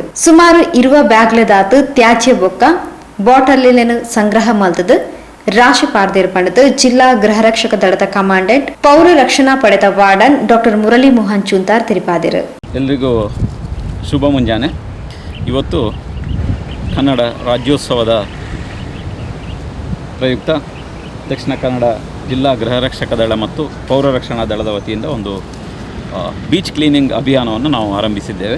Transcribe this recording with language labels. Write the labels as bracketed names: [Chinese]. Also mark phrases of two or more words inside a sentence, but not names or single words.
[Tulu] ಸುಮಾರು 20 ಬ್ಯಾಗ್ಲೆದಾತು ತ್ಯಾಜ್ಯ ಬೊಕ್ಕ ಬಾಟಲಿನ ಸಂಗ್ರಹ ಮಲ್ತದು ರಾಶಿ ಪಾರ್ದೇರು ಪಡೆದು ಜಿಲ್ಲಾ ಗೃಹರಕ್ಷಕ ದಳದ ಕಮಾಂಡೆಂಟ್ ಪೌರರಕ್ಷಣಾ ಪಡೆದ ವಾರ್ಡನ್ ಡಾಕ್ಟರ್ ಮುರಳಿ ಮೋಹನ್ ಚುಂತಾರ್ ತಿಳಿಪಾದರು. [Kannada] ಎಲ್ರಿಗೂ ಶುಭ ಮುಂಜಾನೆ. ಇವತ್ತು ಕನ್ನಡ ರಾಜ್ಯೋತ್ಸವದ ಪ್ರಯುಕ್ತ ದಕ್ಷಿಣ ಕನ್ನಡ ಜಿಲ್ಲಾ ಗೃಹರಕ್ಷಕ ದಳ ಮತ್ತು ಪೌರರಕ್ಷಣಾ ದಳದ ವತಿಯಿಂದ ಒಂದು [English] beach cleaning [Kannada] ಅಭಿಯಾನವನ್ನು ನಾವು ಆರಂಭಿಸಿದ್ದೇವೆ.